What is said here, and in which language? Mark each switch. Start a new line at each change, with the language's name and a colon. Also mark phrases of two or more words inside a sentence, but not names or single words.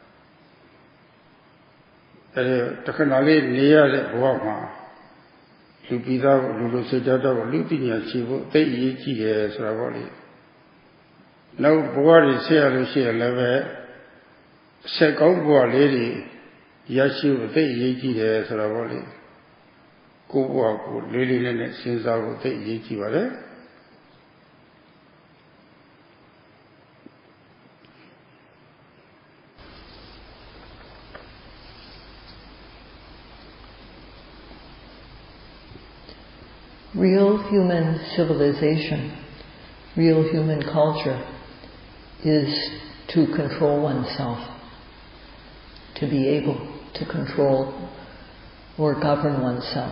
Burmese: အဲဒီတခဏလေးနေရတဲ့ဘဝမှာလူပိသားလူစိတ်ဓာတ်တော့လူပညာရှိဖို့သိအရေးကြီးတယ်ဆိုတာပေါ့လေနောက်ဘဝတွေဆက်ရလို့ရှိရင်လည်းပဲဆက်ကောင်းဘဝလေးတွေရရှိဖို့သိအရေးကြီးတယ်ဆိုတာပေါ့လေကိုယ့်ဘဝကိုလေးလေးနဲ့စဉ်းစားဖို့သိအရေးကြီးပါတယ်
English: Real human civilization, real human culture is to control oneself, to be able to control or govern oneself.